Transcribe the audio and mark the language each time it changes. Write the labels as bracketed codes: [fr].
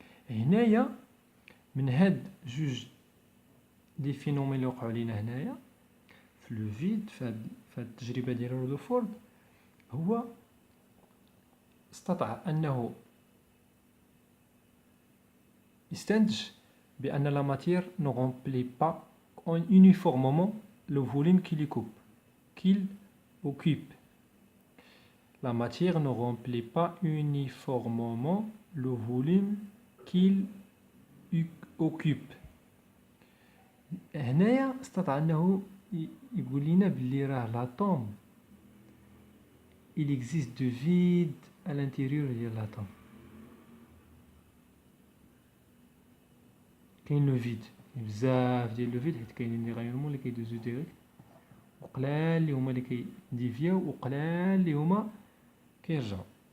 [ar] هنايا من هاد جوج لي فينومين اللي وقعوا لينا هنايا في لو فيد في هاد التجربه ديال رودرفورد، هو استطاع انه يستنتج بان لا ماتير [fr] ne remplit pas uniformément le volume qu'il occupe. La matière ne remplit pas uniformément le volume qu'il occupe. [ar] هنايا استطاع انه يقول لنا بلي راه لاتوم [fr] il existe de vide à l'intérieur [ar] ديال l'atome. كاين لو فيد بزاف ديال لو فيد حيت كاينين لي غايونمون اللي كيدوزو ديريكت، وقلال اللي هما اللي كيديفياو وقلال اللي هما كيرجعوا.